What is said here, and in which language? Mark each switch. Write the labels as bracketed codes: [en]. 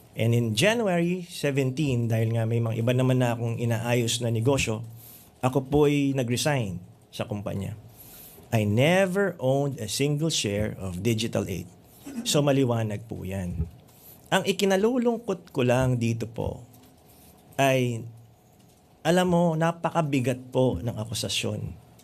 [en] And in January 17, [tl] dahil nga may mga iba naman na akong inaayos na negosyo, ako po'y nag-resign sa kumpanya. [en] I never owned a single share of Digital 8. [tl] So maliwanag po yan. Ang ikinalulungkot ko lang dito po ay, alam mo, napakabigat po ng akusasyon.